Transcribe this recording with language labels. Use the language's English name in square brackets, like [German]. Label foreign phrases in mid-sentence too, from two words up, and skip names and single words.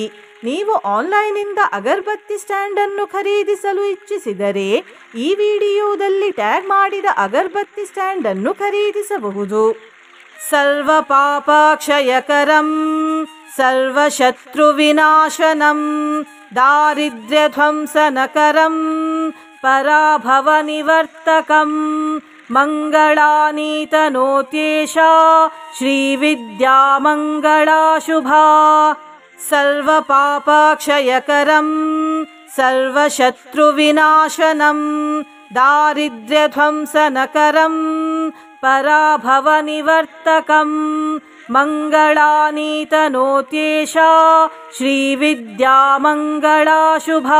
[Kannada] ನೀವು ಆನ್ಲೈನಿಂದ ಅಗರಬತ್ತಿ ಸ್ಟ್ಯಾಂಡ್ ಅನ್ನು ಖರೀದಿಸಲು ಇಚ್ಛಿಸಿದರೆ ಈ ವಿಡಿಯೋದಲ್ಲಿ ಟ್ಯಾಗ್ ಮಾಡಿದ ಅಗರಬತ್ತಿ ಸ್ಟ್ಯಾಂಡ್ ಅನ್ನು ಖರೀದಿಸಬಹುದು. [Sanskrit] ಸರ್ವ ಪಾಪಕ್ಷಯಕರಂ ಸರ್ವಶತ್ರು ವಿನಾಶನಂ ದಾರಿದ್ರ್ಯಧ್ವಂಸನಕರಂ ಪರಾಭವ ನಿವರ್ತಕಂ ಮಂಗಳಾನೀತನೋತ್ಯೇಷ ಶ್ರೀ ವಿದ್ಯಾ ಮಂಗಳಾ ಶುಭಾ. ಸರ್ವ ಪಾಪಕ್ಷಯಕರಂ ಸರ್ವಶತ್ರು ವಿನಾಶನಂ ದಾರಿದ್ರ್ಯಧ್ವಂಸನಕರಂ ಪರಾಭವ ನಿವರ್ತಕಂ ಮಂಗಳಾನೀತನೋತ್ಯೇಷ ಶ್ರೀ ವಿದ್ಯಾ ಮಂಗಳಾ ಶುಭಾ.